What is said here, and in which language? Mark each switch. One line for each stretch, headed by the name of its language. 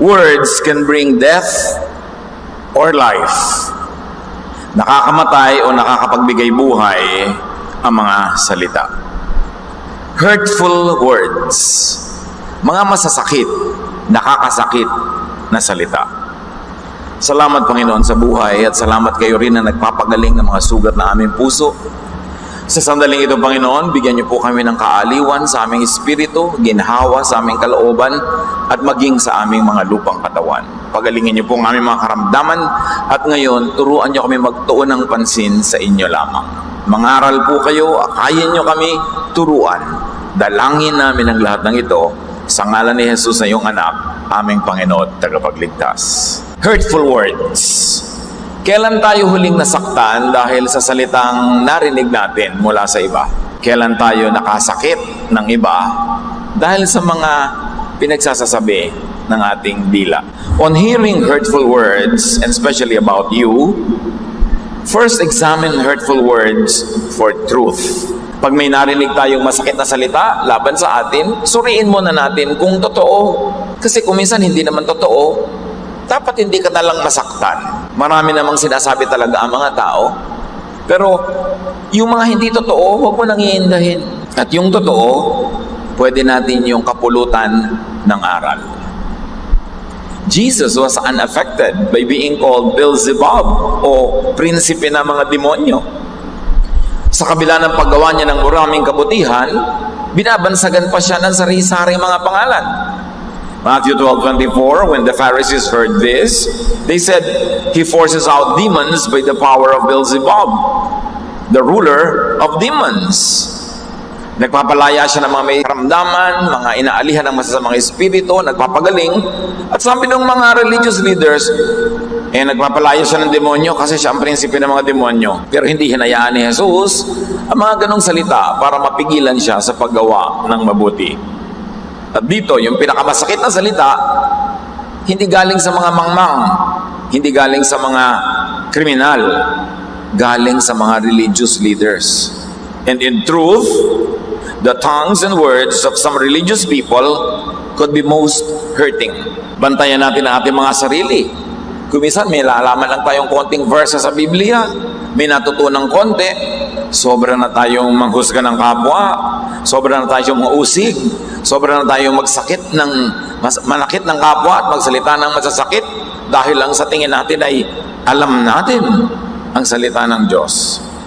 English: Words can bring death or life.
Filipino: Nakakamatay o nakakapagbigay buhay ang mga salita.
English: Hurtful words.
Filipino: Mga masasakit, nakakasakit na salita. Salamat Panginoon sa buhay at salamat kayo rin na nagpapagaling ng mga sugat na aming puso. Sa sandaling ito, Panginoon, bigyan niyo po kami ng kaaliwan sa aming espiritu, ginhawa sa aming kalooban, at maging sa aming mga lupang katawan. Pagalingin niyo po ang aming mga karamdaman, at ngayon, turuan niyo kami magtuon ng pansin sa inyo lamang. Mangaral po kayo, akayin niyo kami, turuan. Dalangin namin ang lahat ng ito, sa ngalan ni Jesus na iyong anak, aming Panginoon at tagapagligtas.
English: Hurtful words.
Filipino: Kailan tayo huling nasaktan dahil sa salitang narinig natin mula sa iba? Kailan tayo nakasakit ng iba dahil sa mga pinagsasasabi ng ating dila?
English: On hearing hurtful words, and especially about you, first examine hurtful words for truth.
Filipino: Pag may narinig tayong masakit na salita laban sa atin, suriin muna natin kung totoo. Kasi kung minsan hindi naman totoo, dapat hindi ka nalang masaktan. Marami namang sinasabi talaga ang mga tao. Pero yung mga hindi totoo, huwag mo nang iindahin. At yung totoo, pwede natin yung kapulutan ng aral.
English: Jesus was unaffected by being called Beelzebub
Filipino: o prinsipe ng mga demonyo. Sa kabila ng paggawa niya ng maraming kabutihan, binabansagan pa siya ng sari-saring mga pangalan.
English: Matthew 12:24, when the Pharisees heard this, they said, "He forces out demons by the power of Beelzebub, the ruler of demons."
Filipino: Nagpapalaya siya ng mga may karamdaman, mga inaalihan ng masasamang espiritu, nagpapagaling. At sabi ng mga religious leaders, nagpapalaya siya ng demonyo kasi siya ang prinsipe ng mga demonyo. Pero hindi hinayaan ni Jesus ang mga ganong salita para mapigilan siya sa paggawa ng mabuti. At dito, yung pinakamasakit na salita, hindi galing sa mga mangmang, hindi galing sa mga kriminal, galing sa mga religious leaders.
English: And in truth, the tongues and words of some religious people could be most hurting.
Filipino: Bantayan natin ang ating mga sarili. Kung minsan may lalaman lang tayong konting verse sa Biblia, may natutunang konti, sobra na tayong manghusga ng kapwa, sobra na tayong mausig, sobra na tayong magsakit ng manakit ng kapwa at magsalita ng masasakit dahil lang sa tingin natin ay alam natin ang salita ng Diyos.